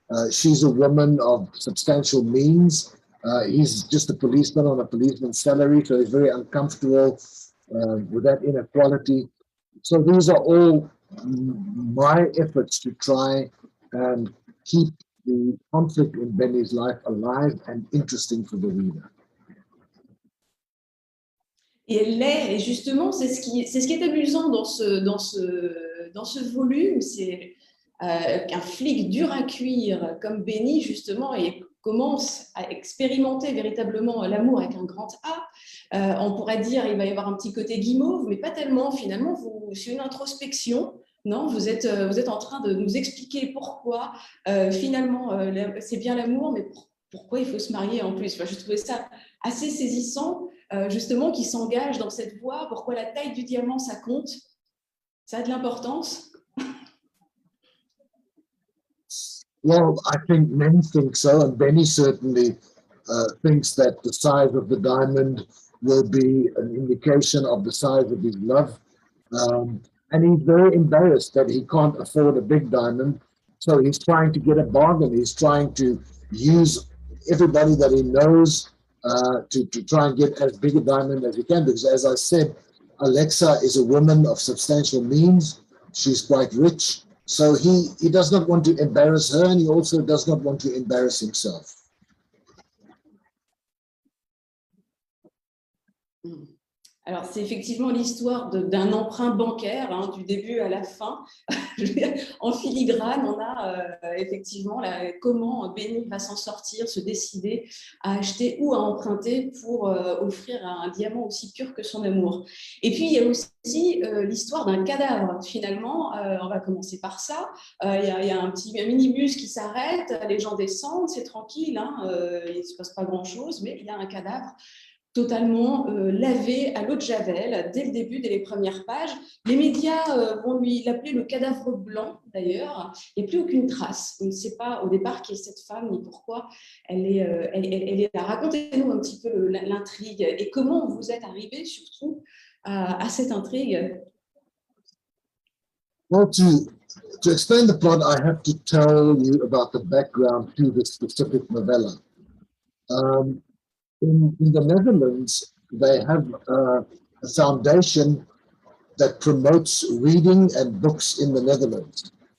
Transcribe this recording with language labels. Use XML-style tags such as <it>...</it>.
<en>She's a woman of substantial means. He's just a policeman on a policeman's salary, so he's very uncomfortable with that inequality. So these are all my efforts to try and keep the conflict in Benny's life alive and interesting for the reader.</en> <fr>Et elle l'est, et justement, c'est ce qui est amusant dans ce volume, c'est qu'un flic dur à cuire comme Benny, justement, et commence à expérimenter véritablement l'amour avec un grand A. On pourrait dire il va y avoir un petit côté guimauve, mais pas tellement. Finalement, c'est une introspection. Non, vous êtes en train de nous expliquer pourquoi finalement c'est bien l'amour, mais pourquoi il faut se marier en plus. Enfin, je trouvais ça assez saisissant, justement, qui s'engage dans cette voie. Pourquoi la taille du diamant, ça compte? Ça a de l'importance?</fr> <en>Well, I think men think so, and Benny certainly thinks that the size of the diamond will be an indication of the size of his love. And he's very embarrassed that he can't afford a big diamond, so he's trying to get a bargain. He's trying to use everybody that he knows to try and get as big a diamond as he can, because as I said, Alexa is a woman of substantial means. She's quite rich. So he does not want to embarrass her, and he also does not want to embarrass himself.</en> <fr>Alors, c'est effectivement l'histoire d'un emprunt bancaire, hein, du début à la fin. En filigrane, on a effectivement comment Béni va s'en sortir, se décider à acheter ou à emprunter pour offrir un diamant aussi pur que son amour. Et puis, il y a aussi l'histoire d'un cadavre, finalement. On va commencer par ça. Il y a un minibus qui s'arrête, les gens descendent, c'est tranquille, hein, il ne se passe pas grand-chose, mais il y a un cadavre totalement lavé à l'eau de Javel dès le début, dès les premières pages. Les médias vont l'appeler le cadavre blanc, d'ailleurs. Il n'y a plus aucune trace. On ne sait pas au départ qui est cette femme ni pourquoi elle est là. Racontez-nous un petit peu l'intrigue et comment vous êtes arrivé surtout à cette intrigue.</fr> <en>Well, to explain the plot, I have to tell you about the background to the specific novella. In the Netherlands, they have a foundation that promotes reading and books in the Netherlands.</en>